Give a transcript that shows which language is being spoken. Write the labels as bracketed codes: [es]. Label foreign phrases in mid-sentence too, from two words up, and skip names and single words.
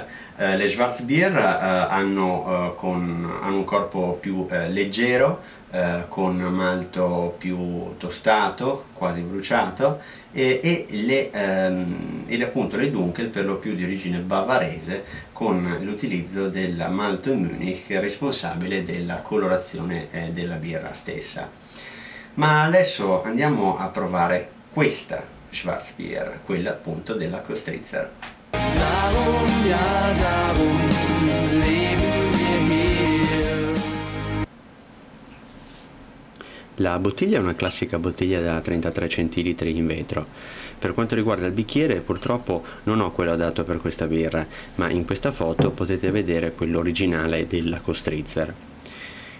[it] Le Schwarzbier hanno un corpo più leggero, con malto più tostato, quasi bruciato, e appunto le Dunkel per lo più di origine bavarese, con l'utilizzo del malto Munich, responsabile della colorazione della birra stessa. Ma adesso andiamo a provare questa Schwarzbier, quella appunto della Köstritzer. [de] Darum, ja, darum leben wir hier. [it] La bottiglia è una classica bottiglia da 33 centilitri in vetro. Per quanto riguarda il bicchiere, purtroppo non ho quello adatto per questa birra, ma in questa foto potete vedere quello originale della Köstritzer.